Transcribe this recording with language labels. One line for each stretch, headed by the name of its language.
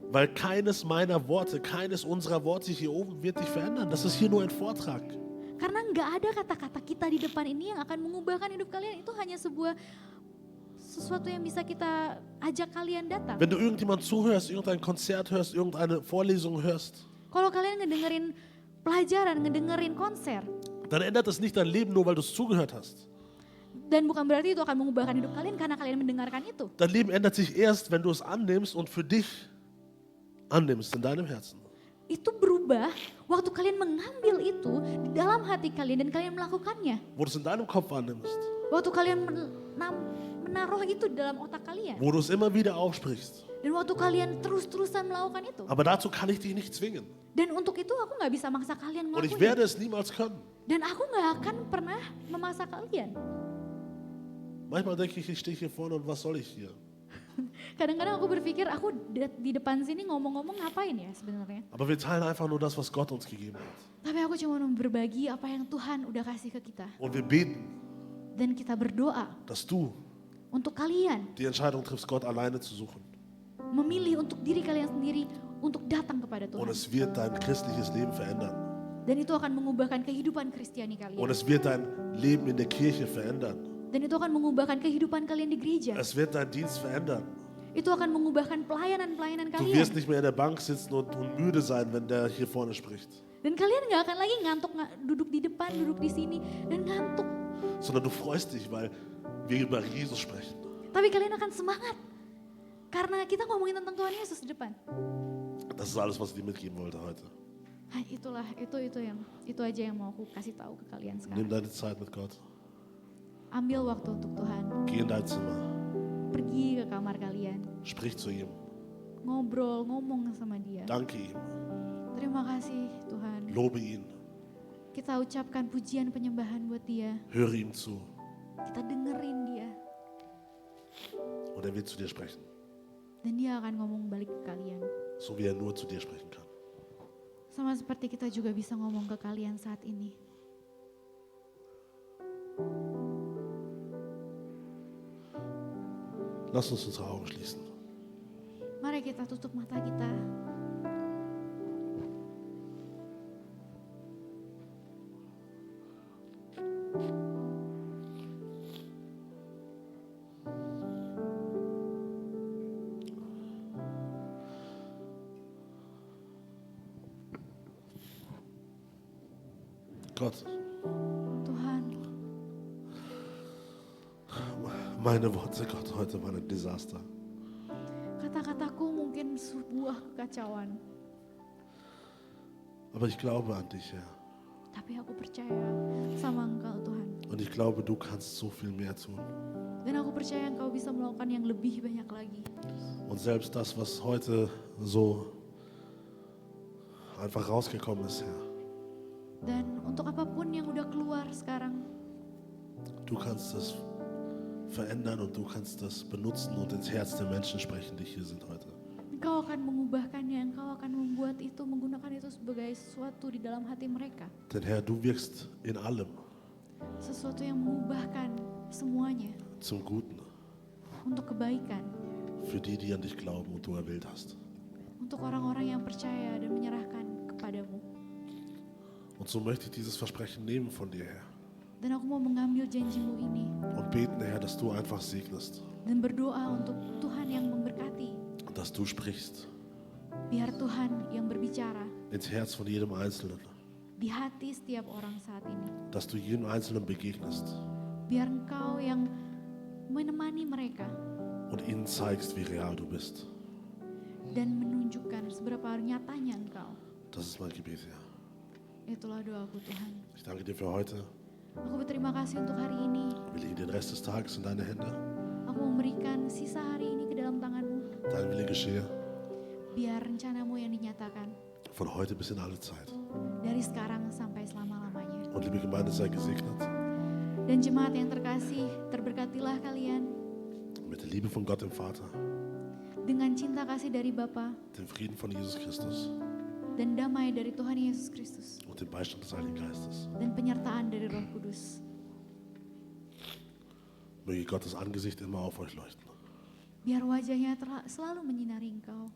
German: Weil keines meiner Worte, keines unserer Worte hier oben wird dich verändern. Das ist hier nur ein Vortrag.
Indonesian: Karena nggak ada kata-kata kita di depan ini yang akan mengubahkan hidup kalian. Itu hanya sesuatu yang bisa kita ajak kalian datang.
German: Wenn du irgendjemand zuhörst, irgendein Konzert hörst, irgendeine Vorlesung hörst,
Indonesian: Kalau kalian ngedengerin pelajaran, ngedengerin konser,
German: dann ändert es nicht dein Leben nur, weil du es zugehört hast.
Indonesian: Dan bukan berarti itu akan mengubahkan hidup kalian karena kalian mendengarkan itu.
German: Dein Leben ändert sich erst, wenn du es annimmst und für dich annimmst in deinem Herzen.
Indonesian: Itu berubah waktu kalian mengambil itu di dalam hati kalian dan kalian melakukannya.
German: Wo du es in deinem Kopf annimmst.
Indonesian: Waktu kalian menaruh itu di dalam otak kalian.
German: Wo du es immer wieder aussprichst.
Indonesian: Dan waktu kalian terus-terusan melakukan itu.
German: Aber dazu kann ich dich nicht zwingen.
Indonesian: Dan untuk itu aku gak bisa maksa kalian
German: Und ich
Indonesian: ngelakuin.
German: werde es niemals können.
Indonesian: Dan aku gak akan pernah memaksa kalian.
German: Manchmal denke ich stehe hier vorne und was soll ich hier?
Indonesian: Kadang-kadang aku berpikir aku di depan sini ngomong-ngomong ngapain ya sebenarnya.
German: Aber wir teilen einfach nur das, was Gott uns gegeben hat.
Indonesian: Tapi aku cuma mau berbagi apa yang Tuhan udah kasih ke kita.
German: Und wir beten,
Indonesian: Dan kita berdoa
German: dass du
Indonesian: untuk kalian.
German: die Entscheidung triffst, Gott alleine zu suchen.
Indonesian: Memilih untuk diri kalian sendiri untuk datang kepada
German: Und
Indonesian: Tuhan.
German: es wird dein christliches Leben verändern.
Indonesian: Dan itu akan mengubahkan kehidupan Kristiani kalian.
German: Und es wird dein Leben in der Kirche verändern.
Indonesian: Dan itu akan mengubahkan kehidupan kalian di gereja.
German: Es wird deinen Dienst verändern.
Indonesian: Itu akan mengubahkan pelayanan-pelayanan
German: Du
Indonesian: kalian.
German: wirst nicht mehr in der Bank sitzen und müde sein, wenn der hier vorne spricht.
Indonesian: Dan kalian gak akan lagi ngantuk duduk di depan, duduk di sini dan ngantuk.
German: Sondern du freust dich, weil wir über Jesus sprechen.
Indonesian: Tapi kalian akan semangat. Karena kita ngomongin tentang Tuhan Yesus di depan.
German: Das ist alles, was ich dir mitgeben wollte heute.
Indonesian: Nah, itu aja yang mau aku kasih tahu ke kalian
German: Nimm
Indonesian: sekarang.
German: deine Zeit mit Gott.
Indonesian: Ambil waktu untuk Tuhan.
German: Geh in dein Zimmer.
Indonesian: Pergi ke kamar kalian.
German: Sprich zu ihm.
Indonesian: Ngobrol, ngomong sama dia.
German: Danke ihm.
Indonesian: Terima kasih Tuhan.
German: Lobe ihn.
Indonesian: Kita ucapkan pujian penyembahan buat dia.
German: Höre ihm zu.
Indonesian: Kita dengerin dia.
German: Und er wird zu dir sprechen.
Indonesian: Dan dia akan ngomong balik ke kalian.
German: So wie er nur zu dir sprechen kann.
Indonesian: Sama seperti kita juga bisa ngomong ke kalian saat ini.
German: Lass uns unsere Augen schließen.
Indonesian: Mari kita tutup mata kita.
German: Gott,
Indonesian: Tuhan,
German: meine Worte, Gott, heute waren ein Desaster.
Indonesian: kata-kataku mungkin sebuah kekacauan.
German: Aber ich glaube an dich, Herr.
Indonesian: Tapi aku percaya sama Engkau Tuhan.
German: Und ich glaube, du kannst so viel mehr tun.
Indonesian: Dan aku percaya Engkau bisa melakukan yang lebih banyak lagi.
German: Und selbst das, was heute so einfach rausgekommen ist, Herr.
Indonesian: Dan untuk apapun yang udah keluar sekarang,
German: Du kannst es verändern und du kannst das benutzen und ins Herz der Menschen sprechen, die hier sind heute.
Indonesian: Engkau akan mengubahkannya, Engkau akan membuat itu, menggunakan itu sebagai sesuatu di dalam hati mereka.
German: Denn Herr, du wirkst in allem
Indonesian: Sesuatu yang mengubahkan semuanya
German: zum Guten
Indonesian: untuk kebaikan.
German: für die, die an dich glauben und du erwählt hast.
Indonesian: Untuk orang-orang yang percaya dan menyerahkan kepadamu.
German: Und so möchte ich dieses Versprechen nehmen von dir, Herr.
Indonesian: Dan aku mau mengambil janjimu ini.
German: Und beten, Herr, dass du einfach segnest
Indonesian: Dan berdoa untuk Tuhan yang memberkati.
German: und dass du sprichst
Indonesian: Biar Tuhan yang berbicara
German: ins Herz von jedem Einzelnen.
Indonesian: di hati setiap orang saat ini.
German: Dass du jedem Einzelnen begegnest
Indonesian: Biar Engkau yang menemani mereka
German: und ihnen zeigst, wie real du bist.
Indonesian: dan menunjukkan seberapa nyatanya Engkau.
German: Das ist mein Gebet, Herr.
Indonesian: Itulah doaku Tuhan.
German: Ich danke dir für heute.
Indonesian: Aku berterima kasih untuk hari ini.
German: Wir legen den Rest des Tages in deine Hände.
Indonesian: Aku memberikan sisa hari ini ke dalam tanganmu.
German: Dein Wille geschehe
Indonesian: Biar rencanamu yang dinyatakan.
German: von heute bis in alle Zeit.
Indonesian: Dari sekarang sampai selama-lamanya.
German: Und liebe Gemeinde, sei gesegnet
Indonesian: Dan jemaat yang terkasih, terberkatilah kalian
German: mit der Liebe von Gott dem Vater,
Indonesian: dengan cinta kasih dari Bapa
German: dem Frieden von Jesus Christus
Indonesian: dan damai dari Tuhan Yesus Kristus
German: und dem Beistand des Heiligen Geistes.
Indonesian: dan penyertaan dari Roh Kudus.
German: Möge Gottes Angesicht immer auf euch leuchten.
Indonesian: Biar wajahnya selalu menyinari engkau